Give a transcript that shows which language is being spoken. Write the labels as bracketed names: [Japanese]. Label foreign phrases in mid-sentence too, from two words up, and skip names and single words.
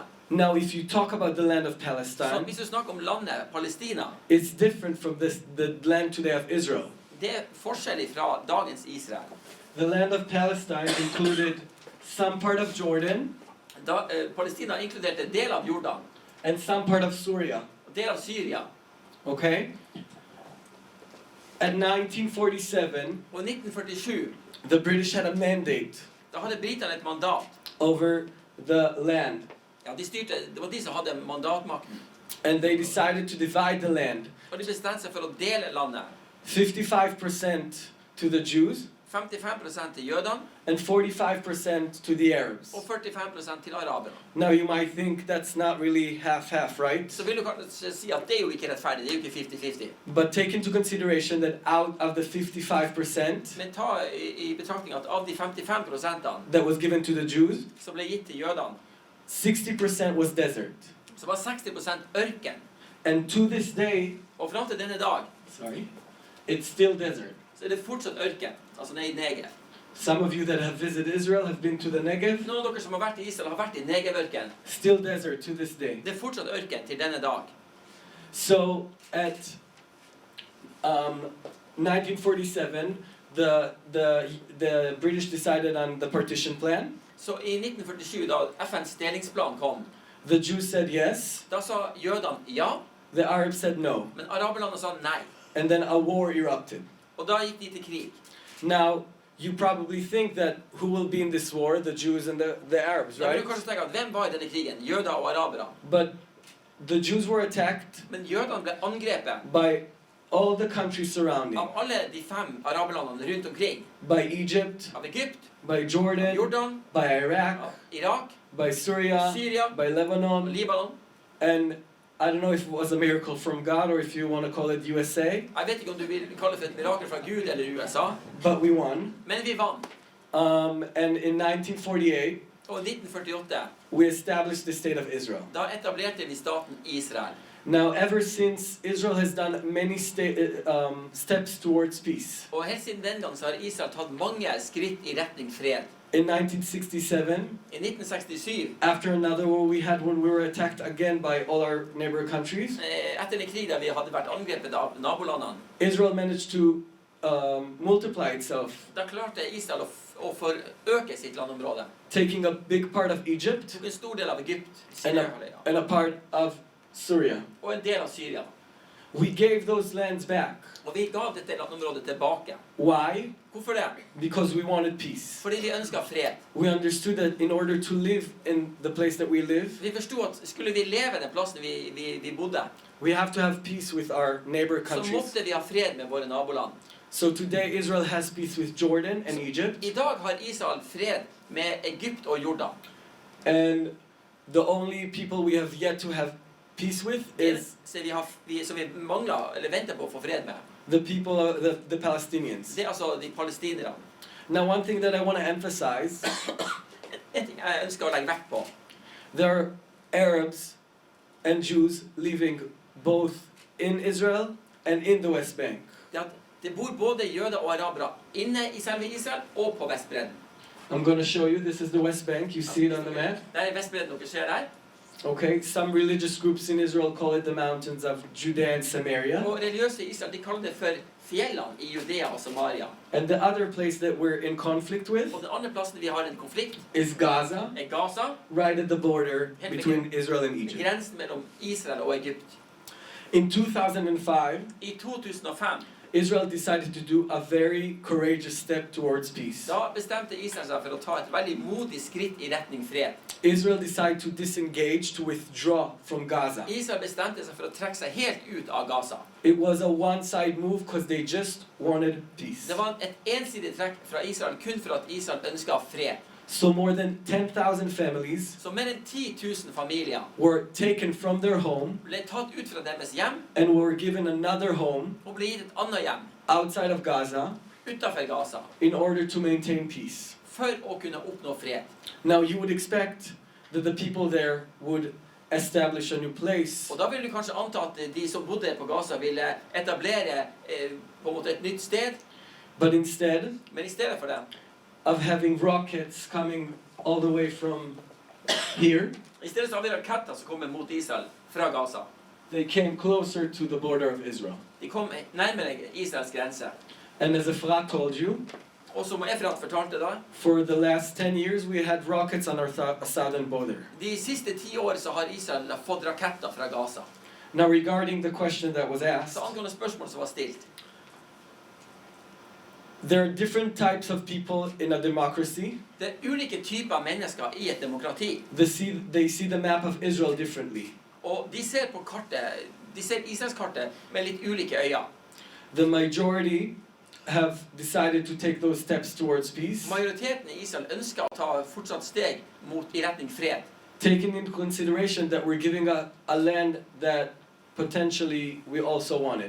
[English] Now, if you talk about the land of Så Palestine, [Norwegian] hvis du snakker om landet Palestina, [English] it's different from the land today of Israel. [Norwegian] det er forskjellig fra dagens Israel. [English] The land of Palestine included some part of Jordan [Norwegian] Palestina inkluderte del av Jordan, [English] and some part of Syria. [Norwegian] del av Syria. [English] Okay? At 1947, [Norwegian] Og i 1947, [English] the British had a mandate [Norwegian] da hadde britene et mandat. [English] over the land. [Norwegian] Ja, det var de som hadde mandatmakten. [English] And they decided to divide the land. [Norwegian] Og de bestemte seg for å dele landet. [English] 55% to the Jews [Norwegian] 55% til jødene [English] and 45% to the Arabs. [Norwegian] og 45% til araberne. [English] Now you might think that's not really half-half, right? [Norwegian] Så vil du kanskje si at det er jo ikke rettferdig, det er jo ikke 50-50. [English] But take into consideration that out of the 55% [Norwegian] Men ta i betraktning at av de 55% [English] that was given to the Jews, [Norwegian] som ble gitt til jødene, [English] 60% was desert. [Norwegian] så var 60% ørken. [English] And to this day, [Norwegian] Og frem til denne dag, [English] it's still desert. [Norwegian] så er det fortsatt ørken, altså nede i Negev. [English] Some of you that have visited Israel have been to the Negev. [Norwegian] Noen av dere som har vært i Israel har vært i Negev-ørken. [English] Still desert to this day. [Norwegian] Det er fortsatt ørken til denne dag. [English] So at 1947, the British decided on the partition plan. [Norwegian] Så i 1947, da FNs delingsplan kom, [English] The Jews said yes. [Norwegian] da sa jødene ja, [English] The Arabs said no. [Norwegian] men araberlandene sa nei. [English] And then a war erupted. [Norwegian] Og da gikk de til krig. [English] Now, you probably think that who will be in this war? The Jews and the Arabs, [Norwegian] Da vil right? du kanskje tenke at hvem var i denne krigen? Jøder og arabere. [English] But the Jews were attacked [Norwegian] Men jødene ble angrepet [English] by all the countries surrounding. [Norwegian] av alle de 5 araberlandene rundt omkring. [English] By Egypt, [Norwegian] Av Egypt, [English] by Jordan, Jordan, by Iraq, [Norwegian] av Irak, [English] by Syria, Syria, by og Lebanon, Libanon. and I don't know if it was a miracle from God or if you want to call it USA, [Norwegian] Jeg vet ikke om du vil kalle det for et mirakel fra Gud eller USA, [English] but we won. [Norwegian] men vi vant. [English] And in 1948, [Norwegian] Og i 1948, [English] we established the state of Israel. [Norwegian] da etablerte vi staten Israel. [English] Now, ever since, Israel has done many steps towards peace. [Norwegian] Og helt siden den gang så har Israel tatt mange skritt i retning fred. [English] In 1967, I 1967, after another war we had when we were attacked again by all our neighbor countries, [Norwegian] etter en krig der vi hadde vært angrepet av nabolandene, [English] Israel managed to multiply itself, [Norwegian] da klarte Israel å forøke sitt landområde. [English] taking a big part of Egypt [Norwegian] Tok en stor del av Egypt, [English] and Syria, and a part of Syria. [Norwegian] og en del av Syria. [English] We gave those lands back. [Norwegian] Og vi gav dette landområdet tilbake. [English] Why? [Norwegian] Hvorfor det? [English] Because we wanted peace. [Norwegian] Fordi vi ønsket fred. [English] We understood that in order to live in the place that we live, [Norwegian] Vi forstod at skulle vi leve den plassen vi bodde, [English] we have to have peace with our neighbor så countries. [Norwegian] måtte vi ha fred med våre naboland. [English] So today Israel has peace with Jordan and Egypt, [Norwegian] I dag har Israel fred med Egypt og Jordan. [English] and the only people we have yet to have peace with is [Norwegian] Så vi mangler, eller venter på å få fred med. [English] the people of the Palestinians. [Norwegian] Det er altså de palestinerne. [English] Now, one thing that I want to emphasize, [Norwegian] En ting jeg ønsker å legge vekt på. [English] there are Arabs and Jews living both in Israel and in the West Bank. [Norwegian] Det er at det bor både jøder og arabere inne i selve Israel og på Vestbredden. [English] I'm going to show you, this is the West Bank, you see it on the map. [Norwegian] Der er Vestbredden dere ser der. [English] Okay, some religious groups in Israel call it the mountains of Judea and Samaria. [Norwegian] Og religiøse i Israel de kaller det for fjellene i Judea og Samaria. [English] And the other place that we're in conflict with [Norwegian] Og den andre plassen vi har en konflikt [English] is Gaza, [Norwegian] er Gaza, [English] right at the border between Israel and Egypt. [Norwegian] grensen mellom Israel og Egypt. [English] In 2005, I 2005 Israel decided to do a very courageous step towards peace. [Norwegian] da bestemte Israel seg for å ta et veldig modig skritt i retning fred. [English] Israel decided to disengage, to withdraw from Gaza. [Norwegian] Israel bestemte seg for å trekke seg helt ut av Gaza. [English] It was a one-side move because they just wanted peace. [Norwegian] Det var et ensidig trekk fra Israel kun for at Israel ønsket fred. [English] So more than 10,000 families [Norwegian] Så mer enn 10 000 familier [English] were taken from their home [Norwegian] ble tatt ut fra deres hjem [English] and were given another home [Norwegian] og ble gitt et annet hjem [English] outside of Gaza [Norwegian] utenfor Gaza [English] in order to maintain peace. [Norwegian] for å kunne oppnå fred. [English] Now you would expect that the people there would establish a new place, [Norwegian] Og da vil du kanskje anta at de som bodde på Gaza ville etablere på en måte et nytt sted, [English] but instead [Norwegian] men i stedet for det, [English] of having rockets coming all the way from here, [Norwegian] i stedet så har vi raketter som kommer mot Israel fra Gaza. [English] they came closer to the border of Israel. [Norwegian] De kom nærmere Israels grense. [English] And as Efrat told you, [Norwegian] Og som Efrat fortalte da, [English] for the last 10 years we had rockets on our southern border. [Norwegian] de siste 10 år så har Israel fått raketter fra Gaza. [English] Now regarding the question that was asked, [Norwegian] Så angående spørsmål som var stilt. [English] there are different types of people in a democracy. [Norwegian] Det er ulike typer mennesker i et demokrati. [English] They see the map of Israel differently. [Norwegian] Og de ser på kartet, de ser Israelskartet med litt ulike øyne. [English] The majority have decided to take those steps towards peace, [Norwegian] Majoriteten i Israel ønsker å ta fortsatt steg i retning fred. [English] taking into consideration that we're giving a land that potentially we also wanted.